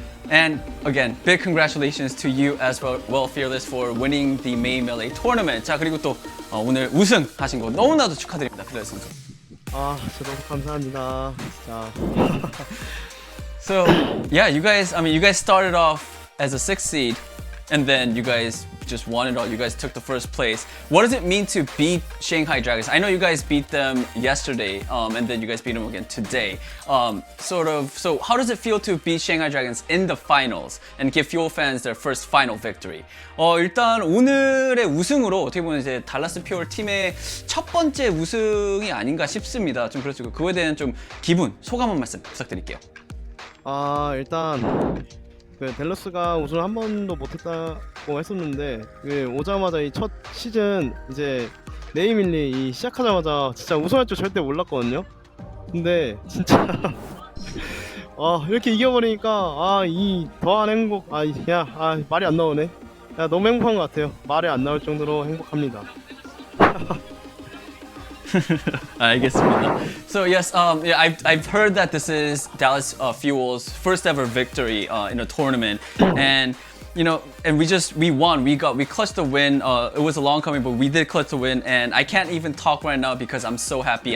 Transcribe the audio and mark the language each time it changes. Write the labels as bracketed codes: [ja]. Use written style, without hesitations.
[en] And again, big congratulations to you as well, Fearless, for winning the main melee tournament. [ko] 자, 그리고 또 오늘 우승하신 거 너무나도 축하드립니다, Fearless 선수. 아, 진짜 너무 감사합니다. 자. [en] So, yeah, you guys started off as a 6th seed, and then you guys just won it all. You guys took the first place. What does it mean to beat Shanghai Dragons? I know you guys beat them yesterday, and then you guys beat them again today. So how does it feel to beat Shanghai Dragons in the finals and give Fuel fans their first final victory? [ko] 일단 오늘의 우승으로 어떻게 보면 이제 달라스 퓨어 팀의 첫 번째 우승이 아닌가 싶습니다. 좀 그렇죠. 그거에 대한 좀 기분, 소감 한 말씀 부탁드릴게요. 일단 댈러스가 우승을 한 번도 못했다고 했었는데 오자마자 이 첫 시즌 이제 네이밀리 시작하자마자 진짜 우승할 줄 절대 몰랐거든요. 근데 진짜 이렇게 이겨버리니까 이 더한 행복 말이 안 나오네. 너무 행복한 것 같아요. 말이 안 나올 정도로 행복합니다. 알겠습니다. [en] So yes, I've heard that this is Dallas Fuel's first ever victory in a tournament, and and we won. We clutched the win. It was a long coming, but we did clutch the win, and I can't even talk right now because I'm so happy.